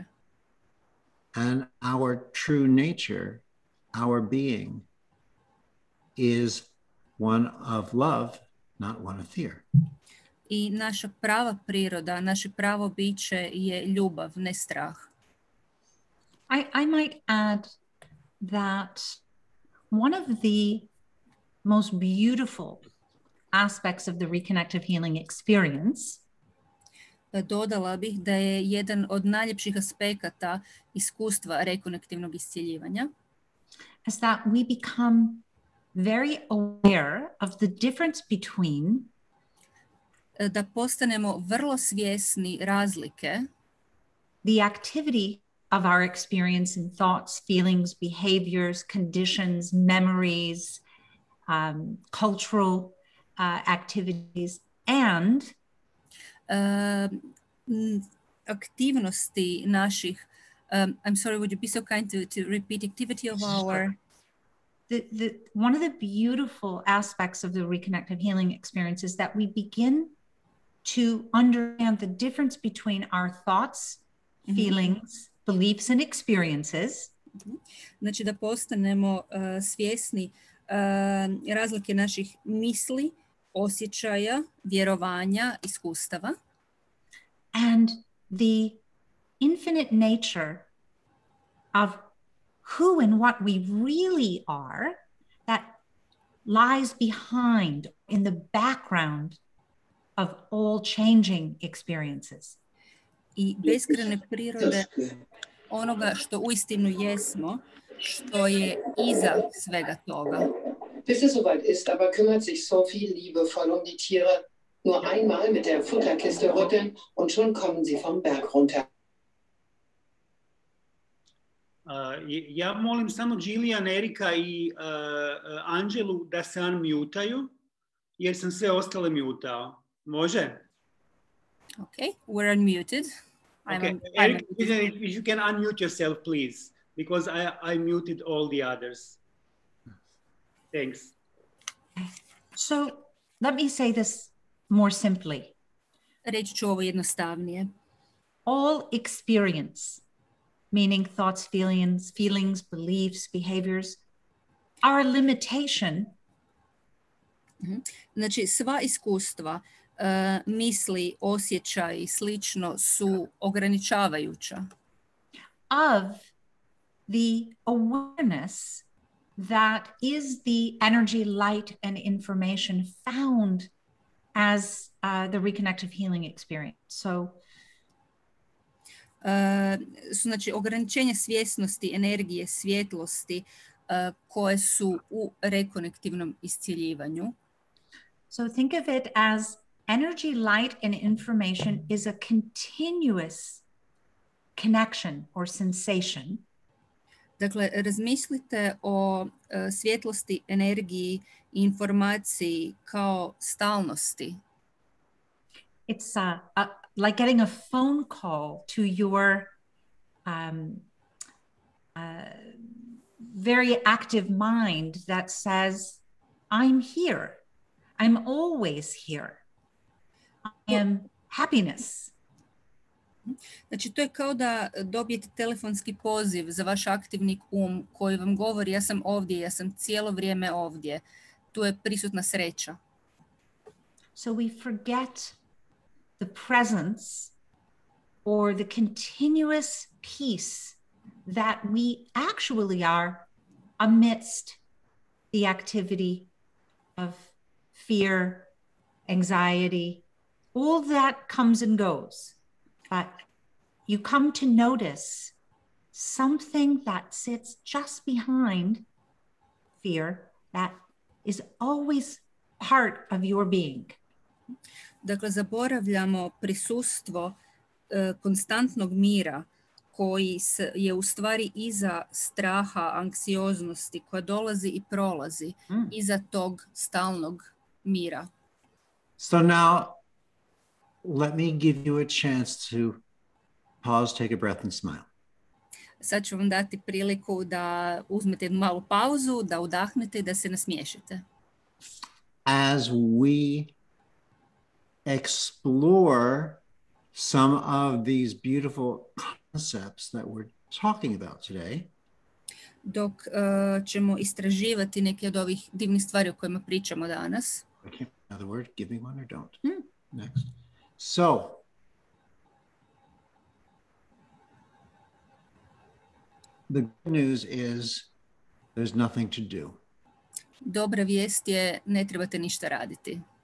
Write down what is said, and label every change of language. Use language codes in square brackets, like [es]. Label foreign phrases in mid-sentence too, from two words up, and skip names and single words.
[en] And our true nature, our being, is one of love, not one of fear. [bs] I naša prava priroda, naše pravo biće je ljubav, ne strah. [en] I might add that one of the most beautiful aspects of the reconnective healing experience [bs] Dodala bih da je jedan od najljepših aspekata iskustva rekonektivnog iscjeljivanja [en] is that we become very aware of the difference between [bs] da postanemo vrlo svjesni razlike [en] the activity of our experience in thoughts, feelings, behaviors, conditions, memories, cultural activities, and [bs] aktivnosti naših, [en] I'm sorry, would you be so kind to repeat activity of our... One of the beautiful aspects of the reconnective healing experience is that we begin to understand the difference between our thoughts, feelings, beliefs, and experiences. [bs] Znači da postanemo svjesni razlike naših misli, osjećaja, vjerovanja, iskustava. [en] And the infinite nature of who and what we really are that lies behind in the background of all changing experiences. [bs] I beskrajne prirode onoga što uistinu jesmo, što je iza svega toga. [de] Bis es soweit ist, aber kümmert sich Sophie liebevoll um die Tiere. Nur einmal mit der Futterkiste rütteln und schon kommen sie vom Berg runter. [bs] Ja molim samo Jillian, Erika i Anđelu da se unmutaju, jer sam sve ostale mutao. Može? [en] Okay, we're unmuted. Okay. Eric, if you can unmute yourself, please, because I muted all the others. Thanks. So let me say this more simply. [bs] Reći ću ovo jednostavnije. [en] All experience, meaning thoughts, feelings, beliefs, behaviors, are a limitation. [bs] Znači, sva iskustva, misli, osjećaji, slično su ograničavajuća. [en] Of the awareness that is the energy, light, and information found as the reconnective healing experience. So, [bs] znači, ograničenje svjesnosti, energije, svjetlosti koje su u rekonektivnom iscjeljivanju. [en] So think of it as energy, light, and information is a continuous connection or sensation. [bs] Dakle, razmislite o svjetlosti, energiji i informaciji kao stalnosti. [en] It's like getting a phone call to your very active mind that says, I'm here. I'm always here. I am happiness. [bs] Znači, to je kao da dobijete telefonski poziv za vaš aktivni koji vam govori ja sam ovdje, ja sam cijelo vrijeme ovdje. Tu je prisutna sreća. [en] So we forget the presence or the continuous peace that we actually are amidst the activity of fear, anxiety, all that comes and goes. But you come to notice something that sits just behind fear that is always part of your being. [bs] Dakle, zaboravljamo prisustvo konstantnog mira koji je u stvari iza straha, anksioznosti koja dolazi i prolazi iza tog stalnog mira. [en] So now let me give you a chance to pause, take a breath and smile. [bs] Sad ću vam dati priliku da uzmete jednu malu pauzu, da udahnete i da se nasmiješite. [en] as we explore some of these beautiful concepts that we're talking about today. [bs] Dok ćemo istraživati neke od ovih divnih stvari o kojima pričamo danas. [en] I can't another word, give me one or don't. Next. So, the good news is there's nothing to do. [bs] Dobra vijest je ne trebate ništa raditi.